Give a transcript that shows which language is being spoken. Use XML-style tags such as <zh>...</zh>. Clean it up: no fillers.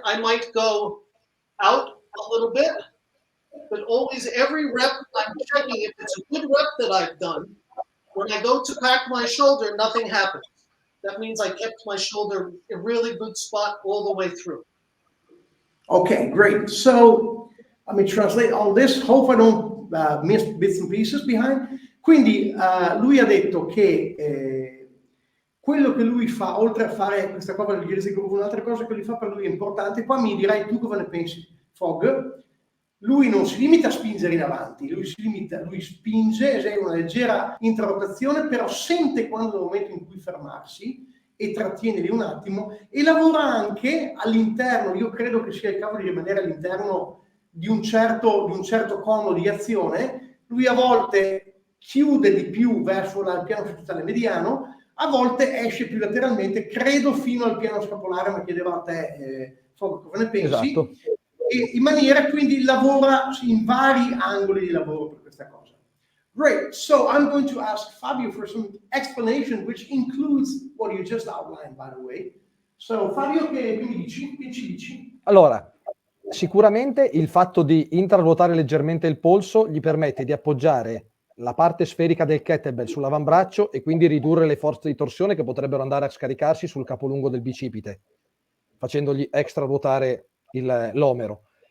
<en>I might go out a little bit. But always every rep, I'm checking if it's a good rep that I've done. When I go to crack my shoulder, nothing happens. That means I kept my shoulder in a really good spot all the way through. Okay, great. So let me translate all this. Hope I don't miss bits and pieces behind.</en> <it>Quindi lui ha detto che quello che lui fa, oltre a fare questa cosa del giro di gruppo, un'altra cosa che lui fa per lui è importante. Qua mi dirai tu cosa ne pensi, Fog. Lui non si limita a spingere in avanti, lui spinge, esegue una leggera intrarotazione, però sente quando è il momento in cui fermarsi e trattiene lì un attimo, e lavora anche all'interno. Io credo che sia il caso di rimanere all'interno di un certo cono di azione. Lui a volte chiude di più verso il piano sottostante mediano, a volte esce più lateralmente, credo fino al piano scapolare, ma chiedevo a te, Fog, cosa ne pensi? Esatto. E in maniera, quindi lavora in vari angoli di lavoro per questa cosa.</it> <en>Great, so I'm going to ask Fabio for some explanation, which includes what you just outlined, by the way.</en> <it>So Fabio, che mi dici? Allora, sicuramente il fatto di intraruotare leggermente il polso gli permette di appoggiare la parte sferica del kettlebell sull'avambraccio e quindi ridurre le forze di torsione che potrebbero andare a scaricarsi sul capolungo del bicipite, facendogli extra ruotare l'omero.</it>